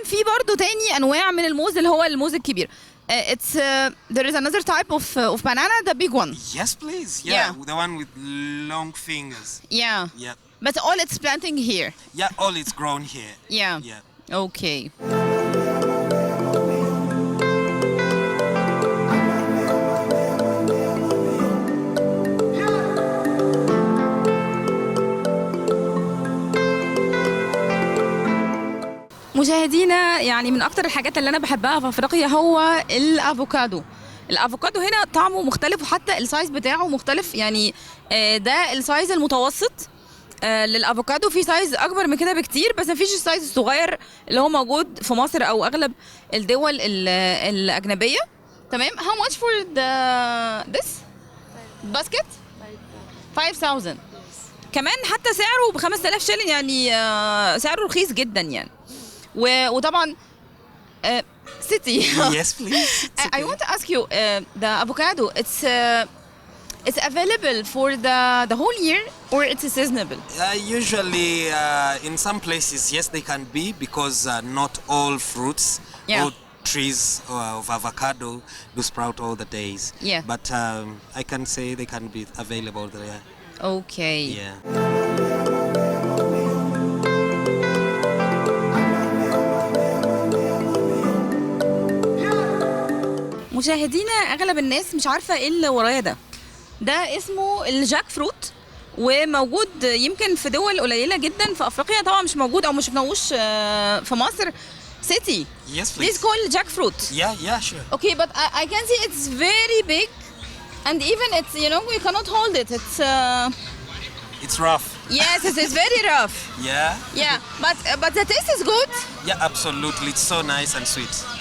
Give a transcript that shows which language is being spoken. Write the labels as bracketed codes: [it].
[ar] في برضو تاني انواع من الموز اللي هو الموز الكبير. [en] It's there is another type of banana, the big one. Yes, please. Yeah, the one with long fingers. Yeah. Yeah. But all it's planting here. Yeah, all it's grown here. Yeah. Okay. [ar] مشاهدينا، يعني من اكتر الحاجات اللي انا بحبها في افريقيا هو الافوكادو. الافوكادو هنا طعمه مختلف وحتى السايز بتاعه مختلف. يعني ده السايز المتوسط للافوكادو. في سايز اكبر من كده بكتير، بس مفيش السايز الصغير اللي هو موجود في مصر او اغلب الدول الاجنبيه. تمام. [en] How much for this basket? 5000. [ar] كمان حتى سعره ب 5000 شيلين، يعني سعره رخيص جدا يعني. وطبعا City. [en] Yes, please. Okay. I want to ask you, the avocado, it's available for the whole year or it's seasonable? Usually, in some places, yes, they can be, because not all fruits, all trees of avocado do sprout all the days. Yeah. But I can say they can be available there. Okay. Yeah. [ar] مشاهدينا، اغلب الناس مش عارفه ايه اللي ورايا ده اسمه الجاك فروت، وموجود يمكن في دول قليله جدا في افريقيا. طبعا مش موجود او مش شفناهوش في مصر. [en] City. Yes, please. This is called jackfruit. Yeah, sure. Okay, but I can see it's very big, and even it's, you know, we cannot hold it. It's rough. Yes, it's very rough. Yeah. But the taste is good. Yeah, absolutely. It's so nice and sweet.